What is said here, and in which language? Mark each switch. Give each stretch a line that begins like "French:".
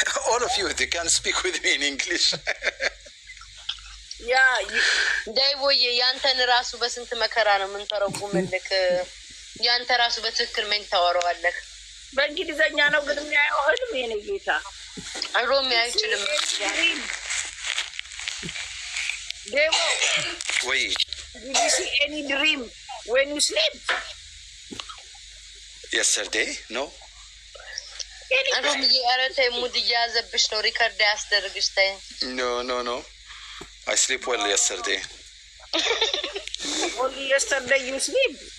English: All of you, they can speak with me in English. ያ
Amharic: ዳይቦዬ ያንተን ራሱ በስንት መከራ ነው የምንተረጉምልክ። ያንተ ራሱ በትክክል ምን ታወራዋለህ? በእንግሊዘኛ ነው ግን የሚያየው ህልም የኔ ጌታ ሮሚ አይችልም። ዴሞ ወይ
English: did you see any dream when you sleep? yesterday no
Amharic: ሮሚ ያረተ ሙድ ያዘብሽ ነው ሪከርድ ያስደርግሽ ታይ
English: no I sleep well yesterday. Only yesterday you sleep?